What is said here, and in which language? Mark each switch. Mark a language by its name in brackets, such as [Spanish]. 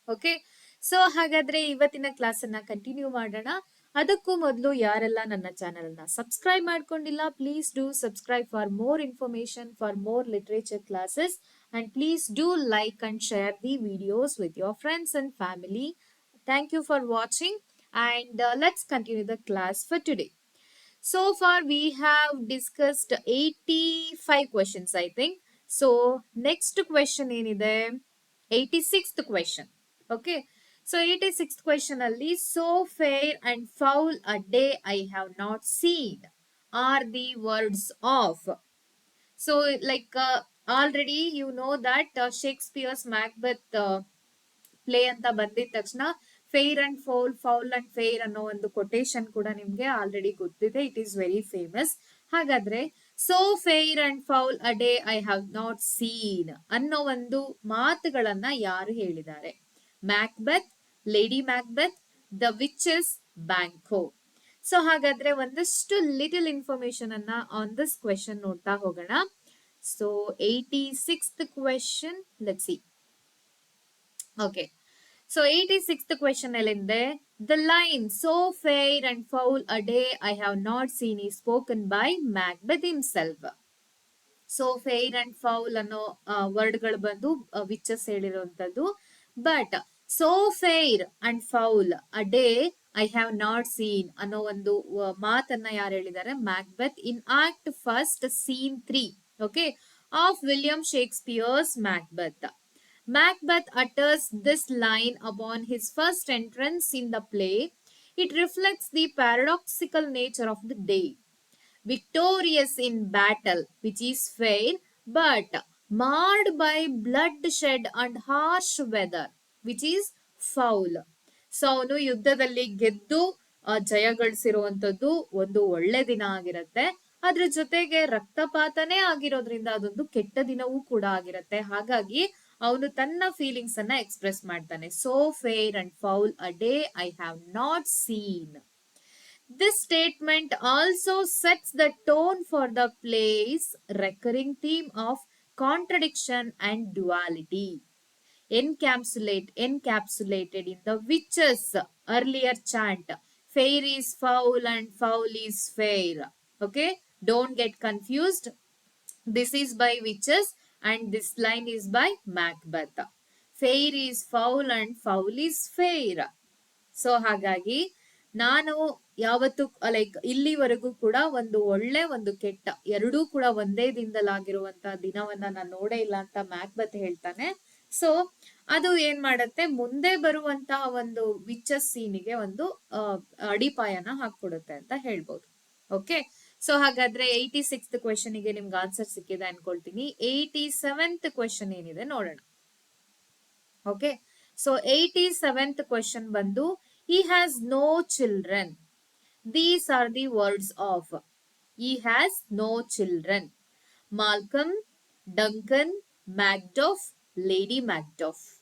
[Kannada] Okay, so ಹಾಗಾದ್ರೆ ಇವತ್ತಿನ class ಅನ್ನ ಕಂಟಿನ್ಯೂ ಮಾಡೋಣ. ಅದಕ್ಕೂ ಮೊದಲು ಯಾರೆಲ್ಲ ನನ್ನ ಚಾನೆಲ್ ಅನ್ನ ಸಬ್ಸ್ಕ್ರೈಬ್ ಮಾಡ್ಕೊಂಡಿಲ್ಲ, [English] Please do subscribe for more information, for more literature classes, and please do like and share the videos with your friends and family. Thank you for watching, and let's continue the class for today. So far we have discussed 85 questions, I think. So next question [Kannada] ಏನಿದೆ, [English] 86th question. Okay, so 86th question ಅಲ್ಲಿ so fair and foul a day I have not seen are the words of. So like already you know that Shakespeare's Macbeth [Kannada] play ಅಂತ ಬಂದಿದ ತಕ್ಷಣ fair and foul, foul and fair ಅನ್ನೋ ಒಂದು quotation ಕೂಡ ನಿಮ್ಗೆ already ಗೊತ್ತಿದೆ. [English] It is very famous. [Kannada] ಹಾಗಾದ್ರೆ [English] so fair and foul a day I have not seen [Kannada] ಅನ್ನೋ ಒಂದು ಮಾತುಗಳನ್ನ ಯಾರು ಹೇಳಿದ್ದಾರೆ? Macbeth, lady Macbeth, the witches, ಬ್ಯಾಂಕೋ. So ಹಾಗಾದ್ರೆ ಒಂದಷ್ಟು ಲಿಟಲ್ ಇನ್ಫಾರ್ಮೇಶನ್ ಅನ್ನ [English] on this question [Kannada] ನೋಡ್ತಾ ಹೋಗೋಣ. [English] So 86th question, let's see. Okay, so 86th question alinde, the line so fair and foul a day I have not seen is spoken by Macbeth himself. So fair and foul [Kannada] ಅನ್ನೋ ವರ್ಡ್ಗಳು ಬಂದು witches ಹೇಳಿರುವಂತದ್ದು. But [English] so fair and foul a day I have not seen [Kannada] ಅನ್ನೋ ಒಂದು ಮಾತನ್ನ ಯಾರು ಹೇಳಿದ್ದಾರೆ? [English] Macbeth in act first scene 3, okay, of William Shakespeare's Macbeth. Macbeth utters this line upon his first entrance in the play. It reflects the paradoxical nature of the day. Victorious in battle, which is fair, but marred by bloodshed and harsh weather, which is foul. [Kannada] So ಅವನು ಯುದ್ಧದಲ್ಲಿ ಗೆದ್ದು ಜಯ ಗಳಿಸಿರುವಂತದ್ದು ಒಂದು ಒಳ್ಳೆ ದಿನ ಆಗಿರತ್ತೆ. ಅದ್ರ ಜೊತೆಗೆ ರಕ್ತಪಾತನೇ ಆಗಿರೋದ್ರಿಂದ ಅದೊಂದು ಕೆಟ್ಟ ದಿನವೂ ಕೂಡ ಆಗಿರತ್ತೆ. ಹಾಗಾಗಿ ಅವನು ತನ್ನ ಫೀಲಿಂಗ್ಸ್ ಅನ್ನ ಎಕ್ಸ್ಪ್ರೆಸ್ ಮಾಡ್ತಾನೆ. [English] So fair and foul a day I have not seen. This statement also sets the tone for the play's recurring theme of contradiction and duality encapsulated in the witches' earlier chant, fair is foul and foul is fair. Okay, don't get confused. This is by witches and this line is by Macbeth. Fair is foul and foul is fair. [Kannada] So ಹಾಗಾಗಿ ನಾನು ಯಾವತ್ತು like ಇಲ್ಲಿವರೆಗೂ ಕೂಡ ಒಂದು ಒಳ್ಳೆ ಒಂದು ಕೆಟ್ಟ ಎರಡೂ ಕೂಡ ಒಂದೇ ದಿನದಲ್ಲಾಗಿರುವಂತ ದಿನವನ್ನ ನಾನು ನೋಡೇ ಇಲ್ಲ ಅಂತ ಮ್ಯಾಕ್ಬೆತ್ ಹೇಳ್ತಾನೆ. ಸೊ ಅದು ಏನ್ ಮಾಡತ್ತೆ, ಮುಂದೆ ಬರುವಂತಹ ಒಂದು ವಿಚಸ್ ಸೀನಿಗೆ ಒಂದು ಅಡಿಪಾಯನ ಹಾಕೊಡುತ್ತೆ ಅಂತ ಹೇಳ್ಬೋದು. ಓಕೆ, ಸೊ ಹಾಗಾದ್ರೆ 86th ಕ್ವೆಶನ್ ಗೆ ನಿಮ್ಗೆ ಆನ್ಸರ್ ಸಿಕ್ಕಿದೆ ಅನ್ಕೊಳ್ತೀನಿ. 87th ಕ್ವೆಶನ್ ಏನಿದೆ ನೋಡೋಣ. ಓಕೆ, ಸೊ 87th ಕ್ವೆಶನ್ ಬಂದು [English] he has no children. These are the words of. He has no children. Malcolm, Duncan, Macduff, Lady Macduff.